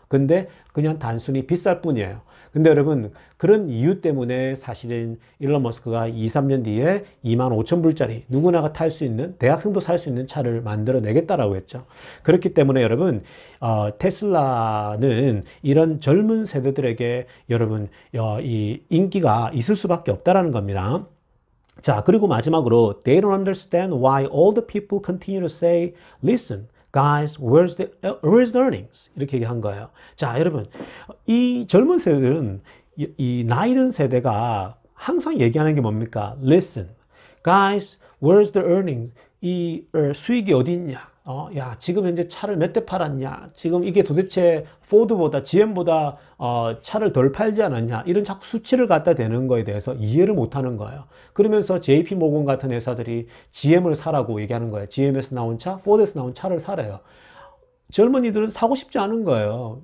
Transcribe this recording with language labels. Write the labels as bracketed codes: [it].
[ko] 근데 그냥 단순히 비쌀 뿐이에요. 근데 여러분 그런 이유 때문에 사실은 일론 머스크가 2, 3년 뒤에 25,000불짜리 누구나가 탈 수 있는 대학생도 살 수 있는 차를 만들어 내겠다라고 했죠. 그렇기 때문에 여러분 테슬라는 이런 젊은 세대들에게 여러분 이 인기가 있을 수밖에 없다라는 겁니다. 자, 그리고 마지막으로 [en] They don't understand why all the people continue to say, listen, guys, where's the earnings? [ko] 이렇게 얘기한 거예요. 자, 여러분, 이 젊은 세대들은 이 나이 든 세대가 항상 얘기하는 게 뭡니까? [en] Listen, guys, where's the earnings? [ko] 이 수익이 어디 있냐? 야, 지금 현재 차를 몇 대 팔았냐? 지금 이게 도대체 포드보다, GM보다 차를 덜 팔지 않았냐? 이런 자꾸 수치를 갖다 대는 거에 대해서 이해를 못 하는 거예요. 그러면서 JP 모건 같은 회사들이 GM을 사라고 얘기하는 거예요. GM에서 나온 차, 포드에서 나온 차를 사래요. 젊은이들은 사고 싶지 않은 거예요.